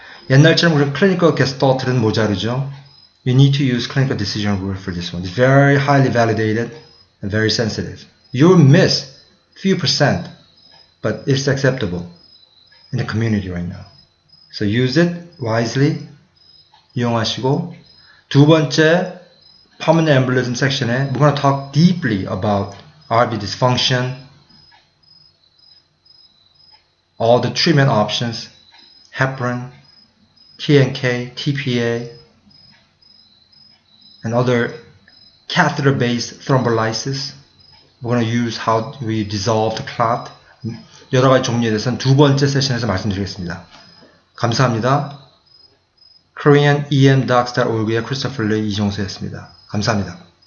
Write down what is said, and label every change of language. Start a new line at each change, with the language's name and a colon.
Korean: 옛날처럼 그런 clinical gestalt는 모자르죠.
English: You need to use clinical decision rule for this one. It's very highly validated and very sensitive. You'll miss few percent, but it's acceptable in the community right now. So use it wisely.
Korean: 이용하시고 두 번째
English: pulmonary embolism section에 we're going to talk deeply about RV dysfunction, all the treatment options, heparin, TNK, TPA, and other catheter-based thrombolysis. We're going to use how we dissolve the clot.
Korean: 여러 가지 종류에 대해서는 두 번째 세션에서 말씀드리겠습니다. 감사합니다. KoreanEMDocs.org의 크리스토퍼 레이 이종수였습니다. 감사합니다.